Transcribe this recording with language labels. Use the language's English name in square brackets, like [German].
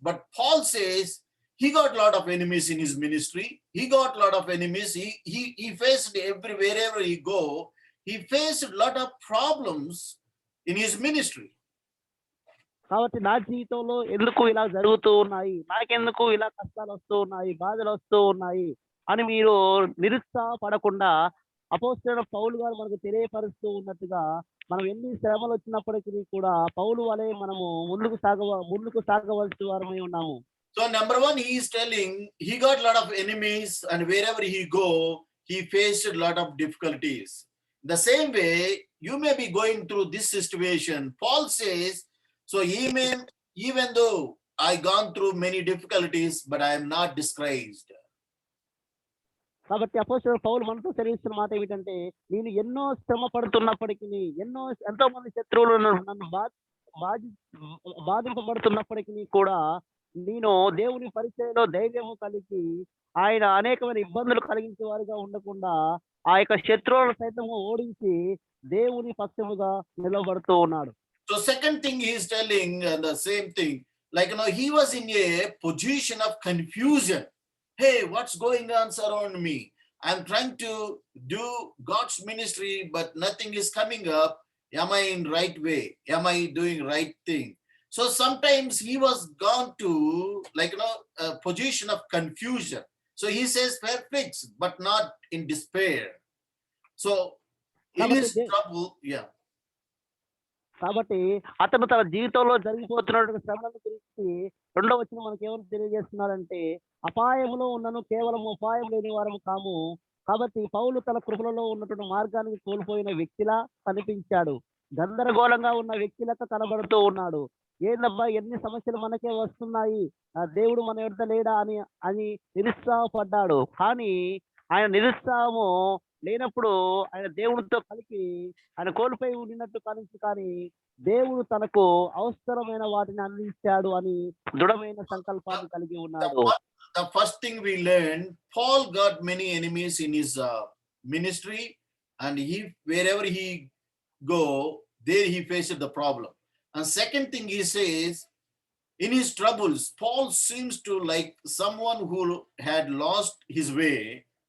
[English] But Paul says he got a lot of enemies in his ministry. He got a lot of enemies. He faced wherever he go, he faced a lot of problems in his ministry. [Telugu] కాబట్టి నా జీవితంలో ఎందుకు ఇలా జరుగుతూ ఉన్నాయి, నాకెందుకు ఇలా కష్టాలు వస్తూ ఉన్నాయి, బాధలు వస్తూ ఉన్నాయి అని మీరు నిరుత్సాహపడకుండా అపోస్తలుడైన పౌలు గారు మనకు తెలియపరుస్తూ ఉన్నట్టుగా, మనం ఎన్ని శ్రమలు వచ్చినప్పటికీ కూడా పౌలు వలె మనము ముందుకు సాగవలసిన వారమై ఉన్నాము. [English] So number one, he is telling he got a lot of enemies, and wherever he go, he faced a lot of difficulties. The same way, you may be going through this situation. Paul says, so even though I gone through many difficulties, but I am not disgraced. కాబట్టి అపోస్తలుడైన Paul మనతో తెలియజేస్తున్న మాట ఏమిటంటే, నేను ఎన్నో శ్రమ పడుతున్నప్పటికీ, ఎంతో మంది శత్రువులు నన్ను బాధింపబడుతున్నప్పటికీ కూడా నేను దేవుని పరిచయంలో ధైర్యము కలిగి, ఆయన అనేకమైన ఇబ్బందులు కలిగించే వారిగా ఉండకుండా ఆ యొక్క శత్రువులను సైతము ఓడించి దేవుని పక్షముగా నిలబడుతూ ఉన్నాడు. So second thing he is telling, and the same thing, like he was in a position of confusion. Hey, what's going on around me? I'm trying to do God's ministry, but nothing is coming up. Am I in right way? Am I doing right thing? So sometimes he was gone to a position of confusion. So he says perplexed, but not in despair. So in his trouble, yeah. [Telugu] కాబట్టి అతను తన జీవితంలో జరిగిపోతున్నటువంటి శ్రమల గురించి 2వ వచనం మనకి ఏమని తెలియజేస్తున్నారంటే, అపాయములో ఉన్నను కేవలం ఉపాయం లేని వారము కాము. కాబట్టి పౌలు తన కృపలలో ఉన్నటువంటి మార్గానికి కోల్పోయిన వ్యక్తిలా కనిపించాడు. గందరగోళంగా ఉన్న వ్యక్తిలకు కనబడుతూ ఉన్నాడు. ఏందబ్బా ఎన్ని సమస్యలు మనకే వస్తున్నాయి, దేవుడు మన యొద్ద లేడా అని నిరుత్సాహపడ్డాడు. కానీ ఆయన నిరుత్సాహము లేనప్పుడు ఆయన దేవునితో కలిపి ఆయన కోల్పోయి ఉండినట్టు కానీ దేవుడు తనకు అవసరమైన వాటిని అందించాడు అని దృఢమైన సంకల్పాన్ని కలిగి ఉన్నాడు. [English] The first thing we learned, Paul got many enemies in his ministry, and wherever he go, there he faced the problem. And second thing he says, in his troubles, Paul seems to like someone who had lost his way.